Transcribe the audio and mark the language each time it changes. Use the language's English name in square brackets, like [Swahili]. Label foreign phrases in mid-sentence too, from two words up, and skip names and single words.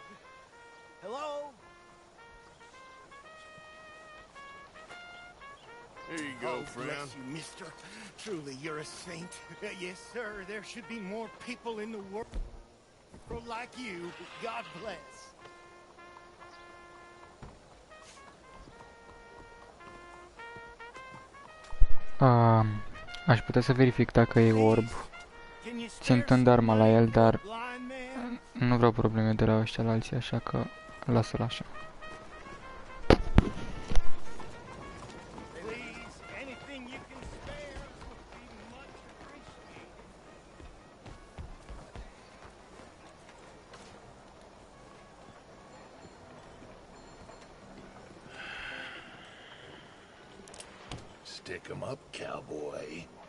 [English] Hello? Here you go, friend. Bless you, mister. Truly, you're a saint. Yes, sir. There should be more people in the world like you. God bless. [Romanian] Aș putea să verific dacă e orb, [English] Can you spare [Romanian] țintând [English] some [Romanian] arma la [English] money [Romanian] el, [English] for a [Romanian] dar [English] blind man? [Romanian] nu vreau probleme de la ăștia la alții, așa că lasă-l așa. [English] Please, anything you can spare would be much appreciated. Stick 'em up, cowboy.